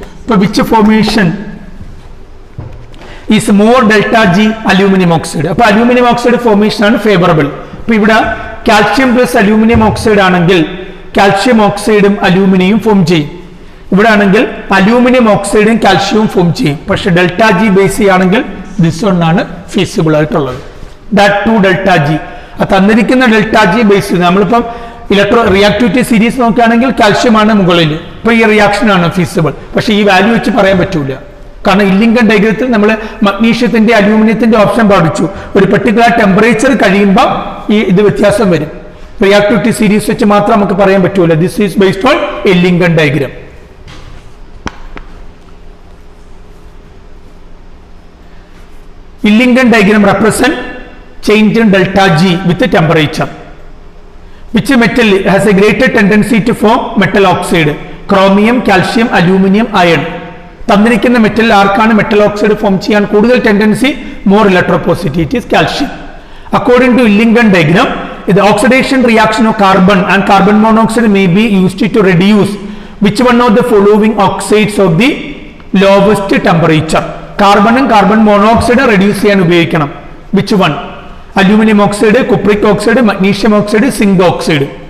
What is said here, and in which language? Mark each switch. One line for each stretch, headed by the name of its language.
English: So which formation is more delta G? Aluminum oxide. So aluminum oxide formation is favorable. So here calcium plus aluminum oxide ആണെങ്കിൽ calcium oxide aluminum form ചെയ്യും.
Malayalam: ഇവിടെ ആണെങ്കിൽ aluminum oxide calcium form ചെയ്യും. പക്ഷേ delta G base ആണെങ്കിൽ
English: this one
Malayalam: ആണ് feasible ആയിട്ടുള്ളത്.
English: That 2 delta G.
Malayalam: തന്നിരിക്കുന്ന ഡെൽറ്റ ജി ബേസ് നമ്മളിപ്പം റിയാക്ടിവിറ്റി സീരീസ് നോക്കുകയാണെങ്കിൽ കാൽഷ്യം ആണ് മുകളിൽ. ഇപ്പൊ ഈ റിയാക്ഷൻ ആണ് ഫീസിബിൾ. പക്ഷെ ഈ വാല്യൂ വെച്ച് പറയാൻ പറ്റൂല. കാരണം ഇല്ലിങ്കൺ ഡയഗ്രത്തിൽ നമ്മൾ മഗ്നീഷ്യത്തിന്റെ അലൂമിനിയത്തിന്റെ ഓപ്ഷൻ പഠിച്ചു. ഒരു പെർട്ടിക്കുലർ ടെമ്പറേച്ചർ കഴിയുമ്പോൾ ഈ ഇത് വ്യത്യാസം വരും. റിയാക്ടിവിറ്റി സീരീസ് വെച്ച് മാത്രം നമുക്ക് പറയാൻ പറ്റൂല.
English: This is based on Ellingham diagram. Illingham diagram represent change in delta G with the temperature. Which metal has a greater tendency to form metal oxide? Chromium, calcium, aluminium, iron.
Malayalam: തന്നിരിക്കുന്ന മെറ്റലിൽ ആർക്കാണ് metal oxide form ചെയ്യാൻ കൂടുതൽ tendency?
English: More electropositivity. It is calcium. According to Illingham diagram, the oxidation reaction of carbon and carbon monoxide may be used to reduce which one of the following oxides of the lowest temperature?
Malayalam: കാർബണും carbon monoxide reduce ചെയ്യാൻ ഉപയോഗിക്കണം.
English: Which one? Aluminium oxide, cupric oxide, magnesium oxide, zinc oxide.